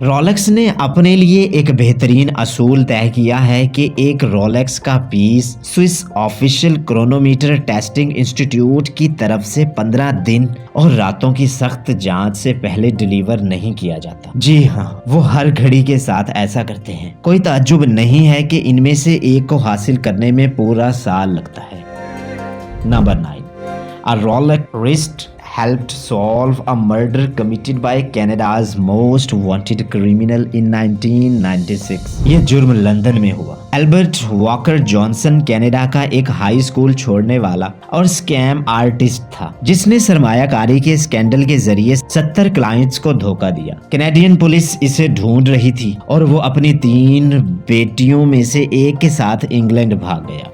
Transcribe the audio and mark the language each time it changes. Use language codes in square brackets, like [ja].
[hi] Rolex ने अपने लिए एक बेहतरीन असूल तय किया है कि एक रोलेक्स का piece Swiss official chronometer testing institute की तरफ से 15 दिन और रातों की सख्त जांच से पहले डिलीवर नहीं किया जाता। जी हाँ, वो हर घड़ी के साथ ऐसा करते हैं। कोई ताज्जुब नहीं है कि इनमें से एक को हासिल करने में पूरा साल लगता है। [en] Number 9, A Rolex wrist helped solve a murder committed by Canada's most wanted criminal in 1996. [hi] ये जुर्म लंदन में हुआ। एल्बर्ट वॉकर जॉनसन कनाडा का एक हाई स्कूल छोड़ने वाला और स्कैम आर्टिस्ट था, जिसने सरमायाकारी के स्कैंडल के जरिए 70 क्लाइंट्स को धोखा दिया। कैनेडियन पुलिस इसे ढूंढ रही थी और वो अपनी 3 बेटियों में से एक के साथ इंग्लैंड भाग गया।